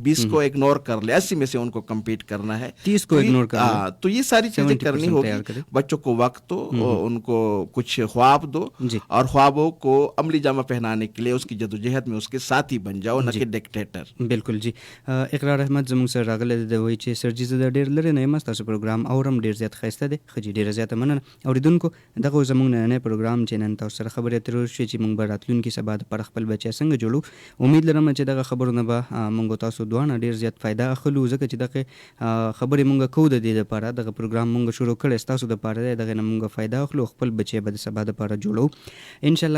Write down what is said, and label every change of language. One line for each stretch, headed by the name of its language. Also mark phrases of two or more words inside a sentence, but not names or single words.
Urdu: 20 کو اگنور کر لے, 80 میں سے ان کو کمپیٹ کرنا ہے, 30 کو اگنور کرنا. تو یہ ساری چیزیں کرنی ہوگی. بچوں کو وقت دو, ان کو کچھ خواب دو, اور خوابوں کو عملی جامہ پہنانے کے لیے اس کی جدوجہد میں اس کے ساتھی بن جاؤ, نہ کہ ڈکٹیٹر. بالکل جی.
Pashto: اقرار احمد زموږ سره راغلی دی, وایي چې سر جي زه ډېر لرې نه یم, ستاسو پروګرام اورم ډېر زیات ښایسته دی. ښه جي, ډېره زیاته مننه. اورېدونکو, دغه زموږ نننی پروګرام چې نن تاسو سره خبرې اترې وشوې چې موږ به راتلونکي سبا دپاره خپل بچی څنګه جوړو, امید لرم چې دغه خبرو نه به موږ تاسو دواړه ډېر زیات فایده اخلو, ځکه چې دغه خبرې موږ کوو د دې دپاره, دغه پروګرام موږ شروع کړی ستاسو دپاره دی, دغه نه موږ فایده اخلو, خپل بچی به د سبا دپاره جوړو انشاءالله.